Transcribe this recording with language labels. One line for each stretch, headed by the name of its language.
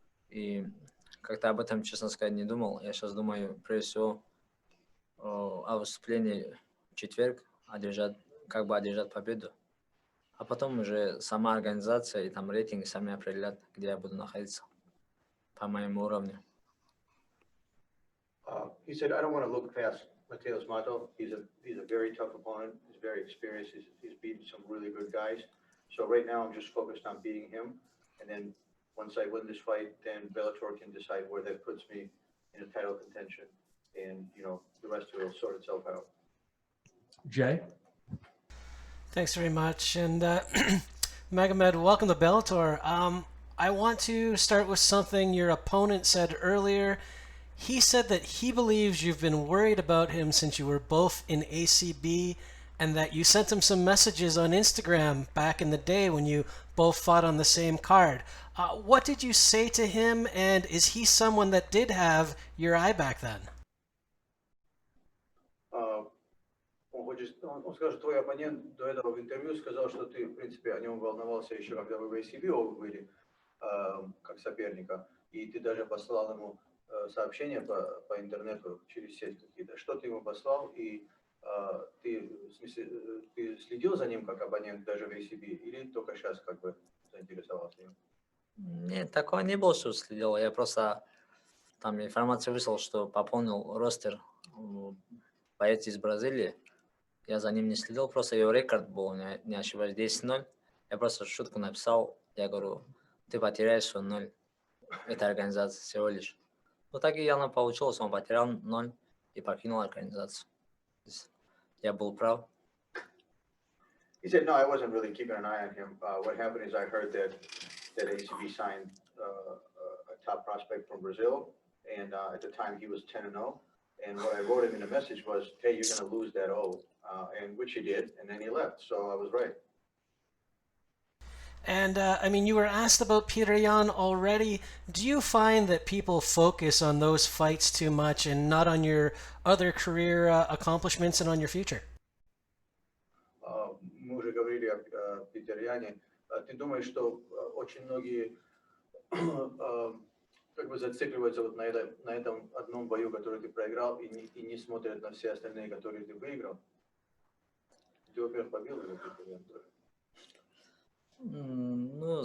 Russian: И как-то об этом, честно сказать, не думал. Я сейчас думаю, прежде всего, о выступлении в четверг, как бы одержать победу. А потом уже сама организация и там рейтинги сами определят, где я буду находиться по моему уровню.
English: He said, I don't want to look past Matheus Mattos. He's a very tough opponent. He's very experienced. He's beaten some really good guys. So right now I'm just focused on beating him. And then once I win this fight, then Bellator can decide where that puts me in a title contention. And, the rest will sort itself out. Jay? Thanks very much. And Magomed, welcome to Bellator. I want to start with something your opponent said earlier. He said that he believes you've been worried about him since you were both in ACB and that you sent him some messages on Instagram back in the day when you both fought on the same card. What did you say to him, and is he someone that did have your eye back then?
Russian: Он скажет, твой оппонент до этого в интервью сказал, что ты, в принципе, о нем волновался еще, когда вы в ACB оба были, как соперника, и ты даже послал ему сообщения по интернету через сеть какие-то. Что ты ему послал, и ты следил за ним как оппонент даже в ACB, или только сейчас как бы заинтересовался им? Нет, такого не было, что следил. Я просто там информацию выслал, что пополнил ростер боец из Бразилии. Я за ним не следил, просто его рекорд был, не ошибаюсь, 10-0. Я просто шутку написал, я говорю, ты потеряешь 0 этой организации всего лишь. Ну так и явно получилось, он потерял 0 и покинул организацию. Я был прав.
English: He said, no, I wasn't really keeping an eye on him. What happened is I heard that ACB signed a top prospect from Brazil, and at the time he was 10-0. And what I wrote him in a message was, hey, you're going to lose that O, and which he did, and then he left. So I was right. And, you were asked about Petr Yan already. Do you find that people focus on those fights too much and not on your other career accomplishments and on your future?
Russian: Мы уже говорили о Петре Яне. Ты думаешь, что очень многие как бы зацикливаются вот на этом одном бою, который ты проиграл, и не смотрят на все остальные, которые ты выиграл? Ты, во-первых, побил или Петр Ян тоже?